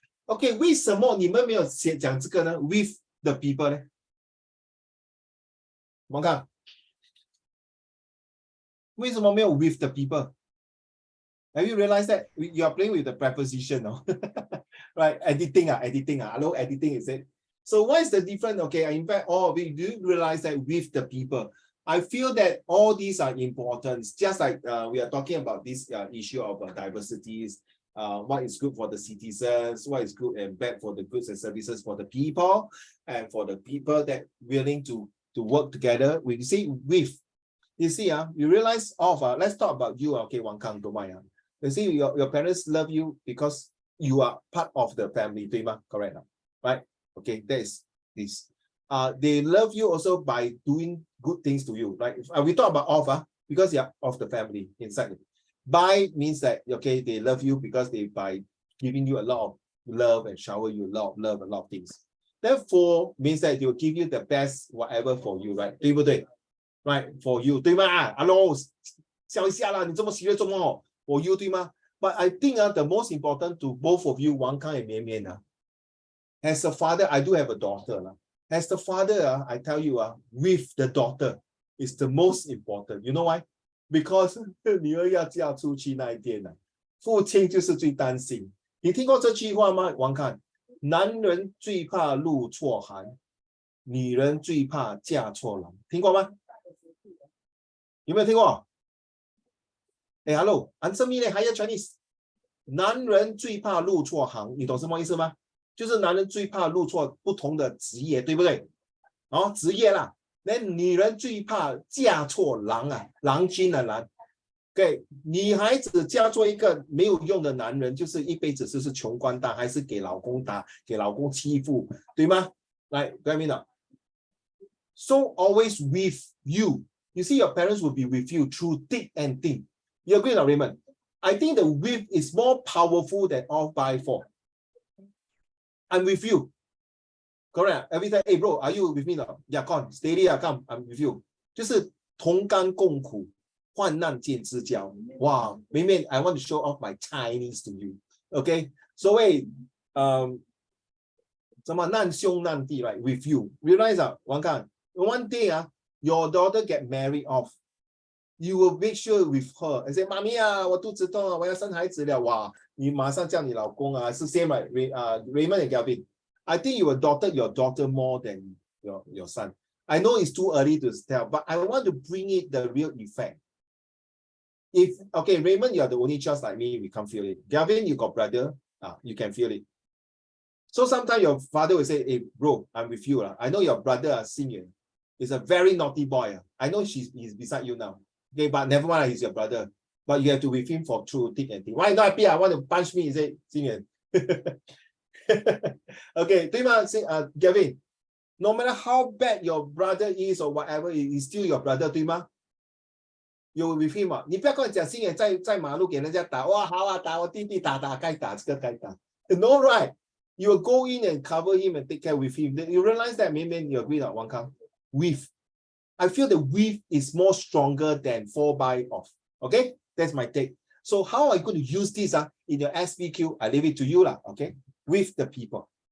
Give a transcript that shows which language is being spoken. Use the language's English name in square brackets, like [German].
[Chinese] Okay, 为什么你们没有讲这个呢 ？ [English] With the people [Chinese] 呢？我们看，为什么没有 [English] with the people? Have you realized that you are playing with the preposition, no? Right? Editing, hello, editing is it? So what is the difference? Okay, in fact, all of you do realize that with the people. I feel that all these are important. Just like we are talking about this issue of diversities, what is good for the citizens, what is good and bad for the goods and services for the people, and for the people that willing to work together. We see with, you see, you realize let's talk about you, okay, Wang Kang, don't mind. You see, your parents love you because you are part of the family, correct? Right? Okay, that is this. They love you also by doing good things to you. Like we talk about because you are of the family inside. By means that okay, they love you because they by giving you a lot of love and shower you a lot of love, a lot of things. Therefore means that they will give you the best whatever for you, right? [Chinese] 对不对? [English] Right, for you, 对吗? Hello, [Chinese] 笑一下啦，你这么serious做么? [English] For you, 对吗? But I think the most important to both of you, Wang Kang and Mian Mian, as a father, I do have a daughter. As the father, I tell you, with the daughter is the most important. You know why? [Chinese] Because 女儿要嫁出去那一天父亲就是最担心。你听过这句话吗？王看，男人最怕入错行，女人最怕嫁错郎。听过吗？有没有听过？ [English] 哎 ，Hello， answer me 呢 ？Higher Chinese。 [Chinese] 男人最怕入错行，你懂什么意思吗？就是男人最怕入错不同的职业，对不对？职业啦。那女人最怕嫁错郎郎君的郎。对，女孩子嫁做一个没有用的男人，就是一辈子就是穷光蛋，还是给老公打，给老公欺负，对吗？来，各位明了。 [English] So always with you. You see, your parents will be with you through thick and thin. You agree, now, Raymond? I think the with is more powerful than all by four. I'm with you. Correct. Every time, hey bro, are you with me now? Yeah, come, steady, come, I'm with you. [Chinese] 就是同甘共苦，患难见知交。 [English] Wow, maybe I want to show off my Chinese to you. [Chinese] Okay, 所谓什么难兄难弟 right? [English] With you. Realize one day your daughter get married off. You will make sure with her and say, [Chinese] 妈咪我肚子痛我要生孩子了。哇，你马上叫你老公是 [English] same right? Raymond and Gavin. I think you adopted your daughter more than your son. I know it's too early to tell, but I want to bring it the real effect. If, okay, Raymond, you are the only child like me, we can't feel it. Gavin, you got brother, you can feel it. So sometimes your father will say, hey, bro, I'm with you. I know your brother, senior, is a very naughty boy. I know he's beside you now. Okay, but never mind, he's your brother. But you have to with him for true thick and thin. Why not happy? I want to punch me, he say, senior. Okay, [Chinese] 对吗？ [English] Gavin, no matter how bad your brother is or whatever, he's still your brother, 对吗？ You with him [Chinese] 你不要跟我讲，星爷在马路给人家打，哇，好打我弟弟打，该打这个该打。 [English] No right, you will go in and cover him and take care with him. You realize that, maybe you agree that one count. With, I feel the with is more stronger than 4x off. Okay, that's my take. So how are you going to use this in your SPQ? I leave it to you okay. With the people.